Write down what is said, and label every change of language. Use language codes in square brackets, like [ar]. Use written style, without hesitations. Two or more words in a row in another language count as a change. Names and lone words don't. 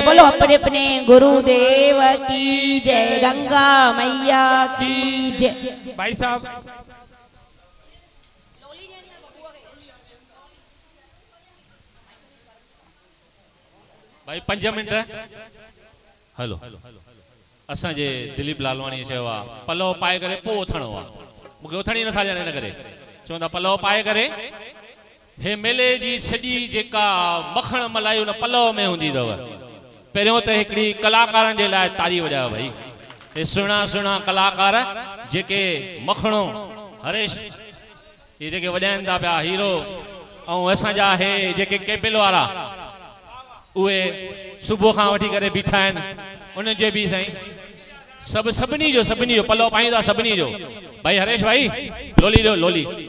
[hi] अपने अपने गुरुदेव की जय, गंगा मैया की जय। [sd] भाई साहब भाई 5 मिनट हलो असांजे दिलीप लालवाणी चयो आहे पलव पाए करे पोइ उथणो आहे मूंखे उथणी नथा ॾियनि हिन करे चवंदा पलव पाए करे हे मेले जी सॼी जेका मखण मलाई उन पलव में हूंदी अथव पहिरियों त हिकिड़ी कलाकारनि जे लाइ तारी वॼायो भाई हे सुहिणा सुहिणा कलाकार जेके मखणो हरेश ये जेके वॼाइनि था पिया हीरो ऐं असांजा हे जेके केबिल वारा उहे सुबुह खां वठी करे बीठा आहिनि उन्हनि जे बि साईं सभिनी जो पलव पाईंदा सभिनी जो भाई हरेश भाई लोली ॾियो लोली